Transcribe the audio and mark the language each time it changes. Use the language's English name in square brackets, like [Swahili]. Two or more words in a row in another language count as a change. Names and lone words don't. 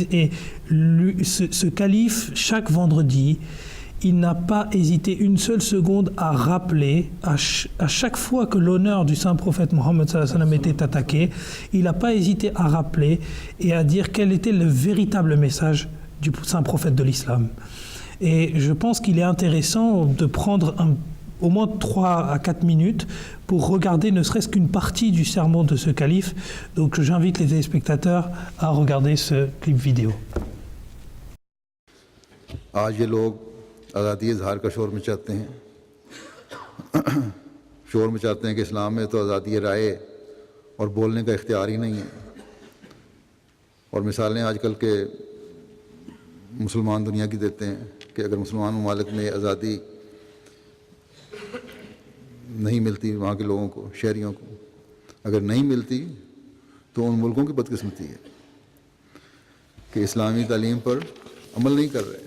[French] Et ce calife, chaque vendredi, il n'a pas hésité une seule seconde à rappeler, à chaque fois que l'honneur du saint prophète Mohammed [Arabic] صلى الله عليه وسلم [French] était attaqué, il n'a pas hésité à rappeler et à dire quel était le véritable message du saint prophète de l'islam. Et je pense qu'il est intéressant de prendre au moins 3 à 4 minutes pour regarder ne serait-ce qu'une partie du sermon de ce calife. Donc j'invite les téléspectateurs à regarder ce clip vidéo. [Urdu] آزادی اظہار کا شور مچاتے ہیں شور مچاتے ہیں کہ اسلام میں تو آزادی رائے اور بولنے کا اختیار ہی نہیں ہے. اور مثالیں آج کل کے مسلمان دنیا کی دیتے ہیں کہ اگر مسلمان ممالک میں آزادی نہیں ملتی وہاں کے لوگوں کو، شہریوں کو اگر نہیں ملتی تو ان ملکوں کی بدقسمتی ہے کہ اسلامی تعلیم پر عمل نہیں کر رہے.